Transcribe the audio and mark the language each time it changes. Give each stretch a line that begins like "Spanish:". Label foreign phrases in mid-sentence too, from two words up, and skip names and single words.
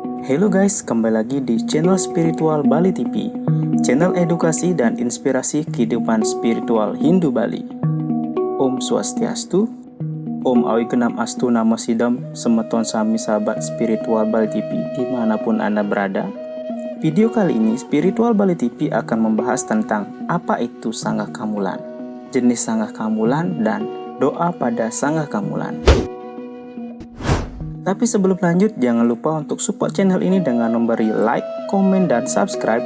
English: Hello guys,
Indonesian: kembali lagi di channel Spiritual Bali TV, channel edukasi dan inspirasi kehidupan spiritual Hindu Bali.
Sanskrit: Om Swastiastu, Om Awigenam Astu Namo Sidam,
Balinese: semeton sami
Indonesian: sahabat Spiritual Bali TV dimanapun Anda berada. Video kali ini Spiritual Bali TV akan membahas tentang apa itu Sanggah Kamulan, jenis Sanggah Kamulan, dan doa pada Sanggah Kamulan. Tapi sebelum lanjut, jangan lupa untuk support channel ini dengan memberi like, komen, dan subscribe.